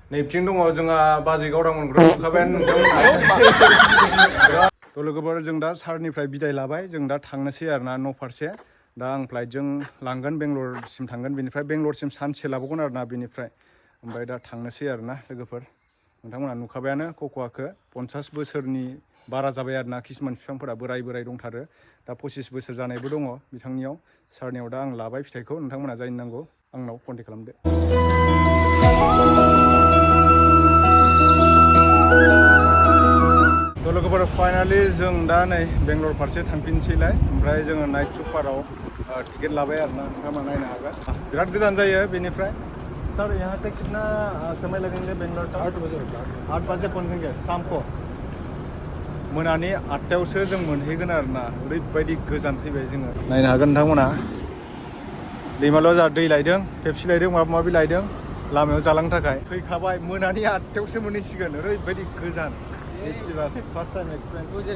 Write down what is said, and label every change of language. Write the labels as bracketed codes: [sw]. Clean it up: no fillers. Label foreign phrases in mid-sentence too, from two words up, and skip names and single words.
[brx] नैथिं दङ जोंहा बाजै गावदांमोनखौथ' नुखाबायानो नोंथांमोना थ' लोगोफोर जों दा सारनिफ्राय बिदाय लाबाय जों दा थांनोसै आरोना न' फारसे दा आं फ्लाइटजों लांगोन बेंगलरसिम थांगोन बेनिफ्राय बेंगलरसिम सानसे लाबावगोन आरोना बेनिफ्राय ओमफ्राय दा थांनोसै आरोना लोगोफोर नोंथांमोना नुखाबायानो कक'आखौ 50 बोसोरनि बारा जाबाय आरोना किसुमान बिफांफोरा बोराय दंथारो दा 25 बोसोर जानायबो दङ बिथांनियाव सारनियाव दा आं लाबाय फिथाइखौ नोंथांमोना जायनो नांगौ आंनाव कन्टेक्ट खालामदो थ' लोगोफोर फाइनालि जों दा नै बेंगलर फारसे थांफिनसैलाय ओमफ्राय जोङो नाइट सुपाराव टिकेट लाबाय आरोना नोंथांमोना नायनो हागोन बिराद गोजान जायो बेनिफ्राय [hi] सर यहाँ से कितना समय लगेंगे बेंगलर तक 8 बजे पहुंचेंगे शाम को [brx] मोनानि 8टायावसो जों मोनहैगोन आरोना ओरैबायदि गोजान फैबाय जोङो नायनो हागोन नोंथांमोना दैमालुआ जोंहा दै लायदों पेप्सि लायदों माबा माबि लायदों लामायाव जालांनो थाखाय फैखाबाय मोनानि 8टायावसो मोनहैसिगोन ओरैबायदि गोजान [en] first time experience